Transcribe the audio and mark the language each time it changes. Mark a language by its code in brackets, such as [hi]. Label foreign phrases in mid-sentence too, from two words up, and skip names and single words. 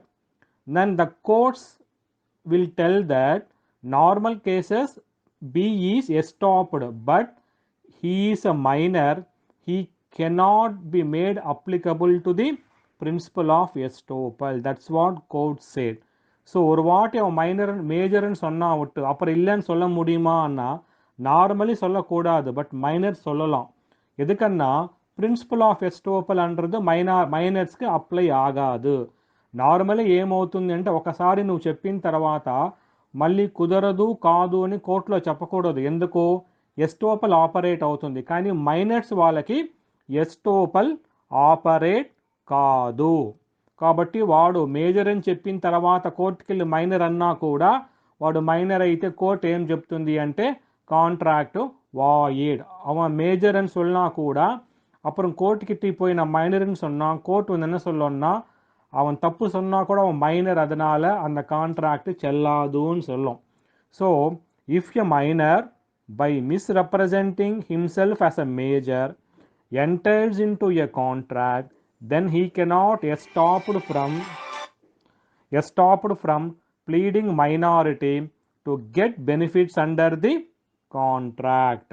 [en] Then the courts will tell that normal cases B is stopped, but he is a minor, he cannot be made applicable to the principle of estoppel. That's what court said. [ta] ஸோ ஒரு வாட்டி அவன் மைனர் மேஜர்னு சொன்னா விட்டு அப்புறம் இல்லைன்னு சொல்ல முடியுமான்னா நார்மலி சொல்லக்கூடாது, [en] but minor [ta] சொல்லலாம். [te] ఎందుకన్నా [en] principle of estoppel [te] అంటారు మైనర్స్కి అప్లై ఆగాదు. నార్మలీ ఏమవుతుంది అంటే ఒకసారి నువ్వు చెప్పిన తర్వాత మళ్ళీ కుదరదు కాదు అని కోర్టులో చెప్పకూడదు. ఎందుకు? [en] estoppel operate [te] అవుతుంది. కానీ మైనర్స్ వాళ్ళకి [en] estoppel operate [te] కాదు. కాబట్టి వాడు మేజర్ అని చెప్పిన తర్వాత కోర్టుకి వెళ్ళి మైనర్ అన్నా కూడా వాడు మైనర్ అయితే కోర్టు ఏం చెప్తుంది అంటే [en] contract void. [ta] அவன் மேஜர்ன்னு சொன்னா கூட அப்புறம் கோர்ட்டுக்கிட்ட போய் நான் மைனர்னு சொன்னான், கோர்ட் வந்து என்ன சொல்லணும்னா அவன் தப்பு சொன்னா கூட அவன் மைனர், அதனால அந்த கான்ட்ராக்ட் செல்லாதுன்னு சொல்லும். [en] so if a minor by misrepresenting himself as a major enters into a contract, then he cannot stopped from pleading minority to get benefits under the contract.